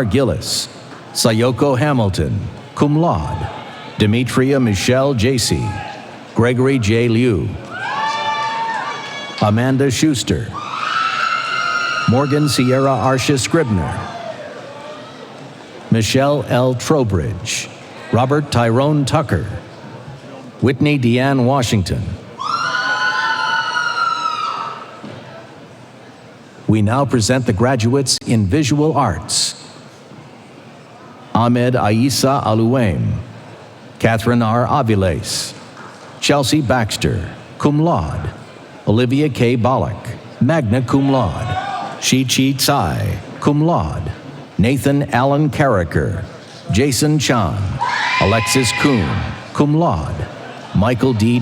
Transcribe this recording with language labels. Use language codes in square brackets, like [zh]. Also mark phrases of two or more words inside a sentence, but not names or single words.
[en] Gillis, Sayoko Hamilton, [la] cum laude, [en] Demetria Michelle Jacey, Gregory J. Liu, Amanda Schuster, Morgan Sierra Arsha Scribner, Michelle L. Trowbridge, Robert Tyrone Tucker, Whitney Deanne Washington. We now present the graduates in Visual Arts. Ahmed Aissa Alouem, Catherine R. Aviles, Chelsea Baxter, [la] cum laude, [en] Olivia K. Bollock, [la] magna cum laude, [en] Shi-Chi Tsai, [la] cum laude, [en] Nathan Allen Carricker, Jason Chan, Alexis Kuhn, [la] cum laude, [en] Michael D.